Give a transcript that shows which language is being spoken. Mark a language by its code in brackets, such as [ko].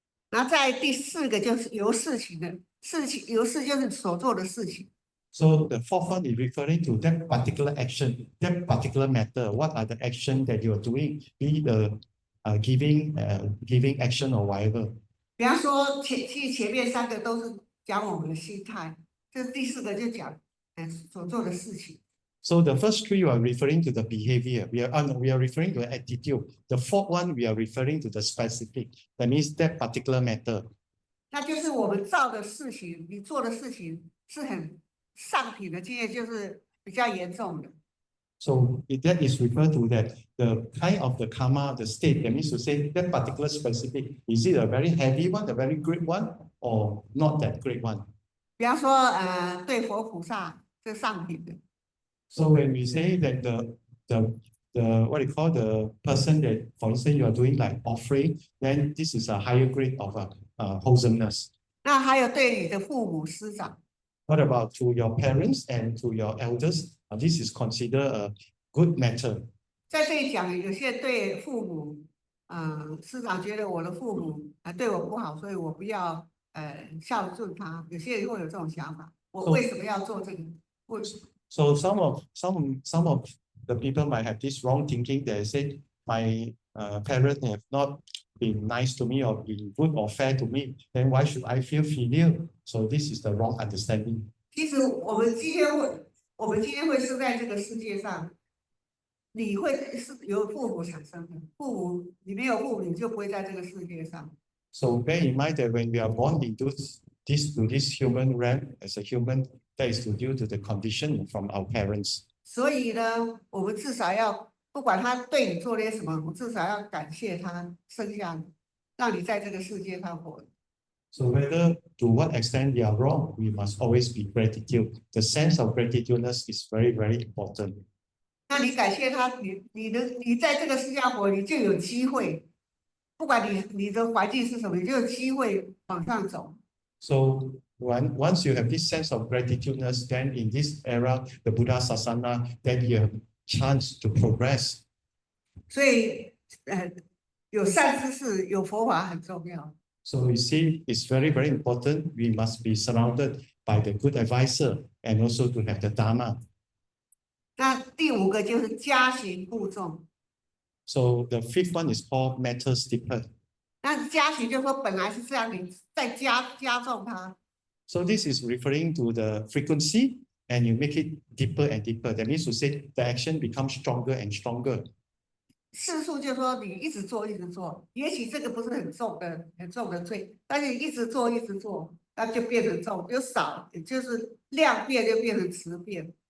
[zh] 那在第4个就是由事情的事情，由事就是所做的事情。 [en] So the fourth one is referring to that particular action, that particular matter. What are the action that you are doing? Be the giving action or whatever. [zh] 比方说前面3个都是讲我们的心态，这第4个就讲所做的事情。 [en] So the first 3 are referring to the behavior. We are referring to attitude. The 4th one we are referring to the specific. That means that particular matter. [zh] 那就是我们造的事情，你做的事情是很上品的经验，就是比较严重的。 [en] So that is referred to that the kind of the karma, the state. That means to say that particular specific. Is it a very heavy one, a very great one, or not that great one? [zh] 比方说对佛菩萨是上品的。 [en] So when we say that the what you call the person that, for instance, you are doing like offering, then this is a higher grade of wholesomeness. [zh] 那还有对你的父母师长。 [en] What about to your parents and to your elders? This is considered a good matter. [zh] 在这里讲，有些对父母，师长觉得我的父母对我不好，所以我不要孝顺他。有些人会有这种想法，我为什么要做这个？ [en] So some of the people might have this wrong thinking. They say my parents have not been nice to me or been good or fair to me. Then why should I feel filial? So this is the wrong understanding. [zh] 其实我们今天会生在这个世界上，你会是由父母产生的。你没有父母，你就不会在这个世界上。 [en] So bear in mind that when we are born into this human realm as a human, that is due to the condition from our parents. [zh] 所以呢，我们至少要不管他对你做了些什么，我至少要感谢他生下你，让你在这个世界上活。 [en] So whether to what extent they are wrong, we must always be gratitude. The sense of gratitudeness is very, very important. [zh] 那你感谢他，你在这个世界上活，你就有机会，不管你的环境是什么，你就有机会往上走。 [en] So once you have this sense of gratitudeness, then in this era, the Buddha Sasana, then you have chance to progress. [zh] 所以有善知识，有佛法很重要。 [en] So you see, it's very, very important. We must be surrounded by the good advisor and also to have the Dharma. [zh] 那第5个就是加行固重。 [en] So the 5th one is called matter stipend. [zh] 那加行就是说本来是这样，你再加重它。 [en] So this is referring to the frequency, and you make it deeper and deeper. That means to say the action becomes stronger and stronger. [zh] 次数就是说你一直做，也许这个不是很重的罪，但是你一直做，那就变成重，就少，就是量变就变成质变。